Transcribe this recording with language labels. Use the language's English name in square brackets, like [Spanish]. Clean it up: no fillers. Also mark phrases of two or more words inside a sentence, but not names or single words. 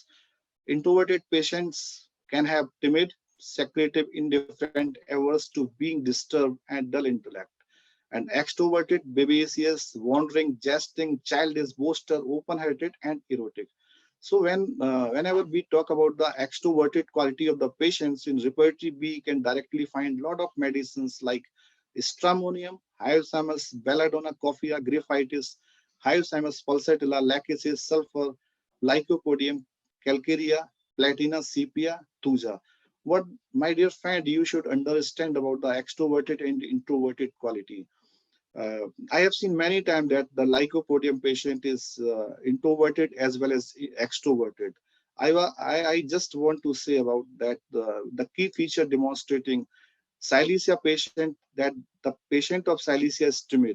[English] Introverted patients can have timid, secretive, indifferent, averse to being disturbed, and dull intellect. And extroverted, vivacious, wandering, jesting, childish, boaster, open-hearted, and erotic. So whenever we talk about the extroverted quality of the patients in repertory, we can directly find a lot of medicines like stramonium, hyoscyamus, belladonna, coffea, graphitis, hyoscyamus pulsatilla, lachesis, sulfur, lycopodium, calcarea, platina, sepia, thuja. What, my dear friend, you should understand about the extroverted and introverted quality. I have seen many times that the lycopodium patient is introverted as well as extroverted. I just want to say about that the key feature demonstrating Silesia patient, that the patient of Silesia is timid.